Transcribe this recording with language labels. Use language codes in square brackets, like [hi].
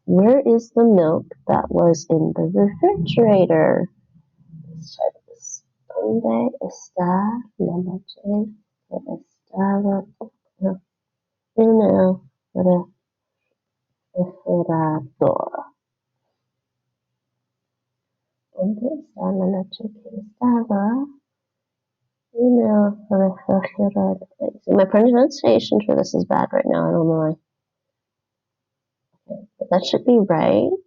[en] Where is the milk that was in the refrigerator? Let's try this. [es] ¿Dónde está la leche que estaba en el refrigerador? ¿Dónde está la leche que estaba en el refrigerador? [en] So my pronunciation for this is bad right now. I don't know why. Okay, but that should be right.